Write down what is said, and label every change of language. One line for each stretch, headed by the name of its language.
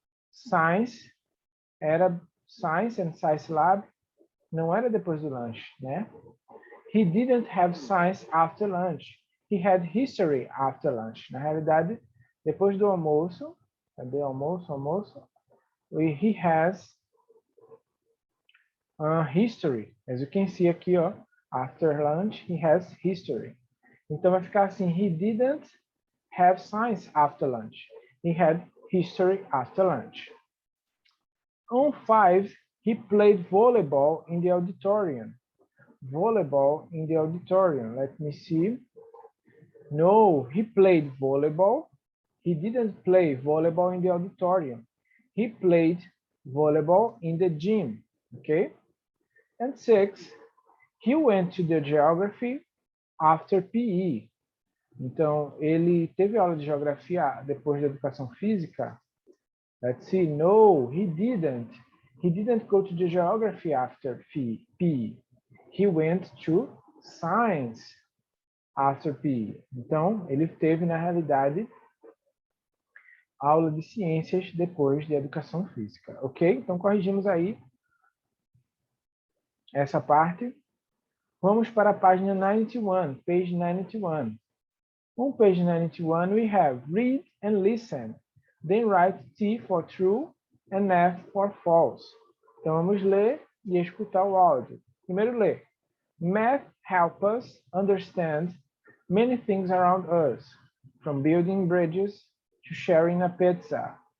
Portuguese: Science era
English: science and science lab,
Portuguese: não era depois do lanche, né?
English: He didn't have science after lunch. He had history after lunch.
Portuguese: Na realidade, depois do almoço, cadê almoço?
English: He has history. As you can see
Portuguese: aqui, ó,
English: after lunch, he has history.
Portuguese: Então vai ficar assim:
English: he didn't have science after lunch. He had history after lunch. On 5, he played volleyball in the auditorium. Volleyball in the auditorium. Let me see. No, he played volleyball. He didn't play volleyball in the auditorium. He played volleyball in the gym. Okay? And 6, he went to the geography after PE.
Portuguese: Então, ele teve aula de geografia depois da educação física?
English: Let's see. No, he didn't. He didn't go to the geography after PE. He went to science after PE.
Portuguese: Então, ele teve, na realidade, aula de ciências depois de educação física. Ok? Então, corrigimos aí essa parte. Vamos para a página 91,
English: page 91. On page 91, we have read and listen. Then write T for true and F for false.
Portuguese: Então, vamos ler e escutar o áudio. Primeiro, ler.
English: Math helps us understand many things around us, from building bridges to sharing a pizza.